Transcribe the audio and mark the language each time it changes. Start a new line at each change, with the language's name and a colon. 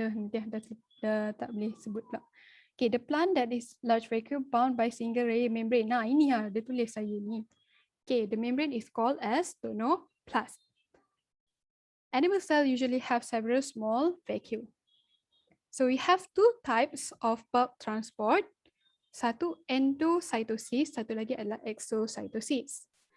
Malay: Dah tak boleh sebut pula.
English: Okay, the plant that is large vacuole bound by single layer membrane.
Malay: Nah, ini dia tulis saya ni.
English: Okay, the membrane is called as tonoplasm. Animal cells usually have several small vacuole. So we have two types of bulk transport.
Malay: Satu endocytosis, satu lagi adalah exocytosis.